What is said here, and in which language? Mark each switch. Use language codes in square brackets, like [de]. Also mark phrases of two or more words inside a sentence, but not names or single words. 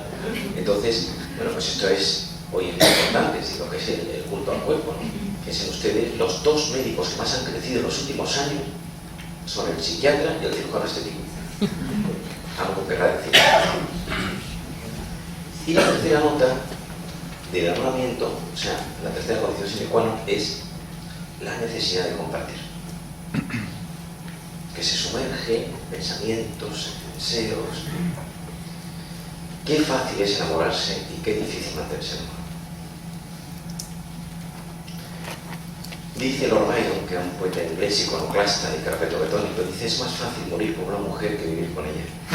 [es] Entonces, bueno, pues esto es hoy muy importante, es lo que es el culto al cuerpo, ¿no? Piensen ustedes, los 2 médicos que más han crecido en los últimos años son el psiquiatra y el cirujano estético. Algo querrá decir. Y la tercera nota del enamoramiento, o sea, la tercera condición [la] sine qua non, [es] es la necesidad de compartir. Que se sumerge en pensamientos, en deseos. Qué fácil es enamorarse y qué difícil mantenerse enamorado. Dice Lord Byron, que era un poeta inglés iconoclasta y carpetobetónico, dice: es más fácil morir por una mujer que vivir con ella.